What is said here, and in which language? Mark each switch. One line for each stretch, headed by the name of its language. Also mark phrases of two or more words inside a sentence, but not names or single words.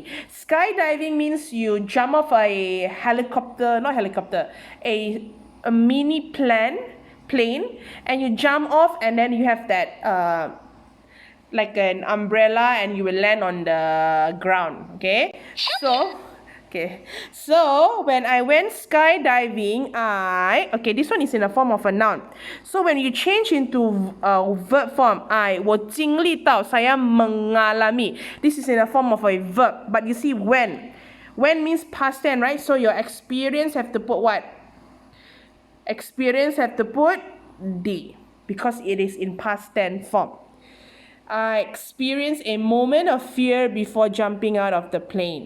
English: Skydiving means you jump off a helicopter, not helicopter, a mini plane, and you jump off, and then you have that like an umbrella, and you will land on the ground. Okay, so when I went skydiving, this one is in the form of a noun. So when you change into verb form,
Chinese: 我经历到,
Indonesian: saya mengalami.
English: This is in the form of a verb, but you see when means past tense, right? So your experience have to put what? Experience have to put D, because it is in past tense form. I experienced a moment of fear before jumping out of the plane.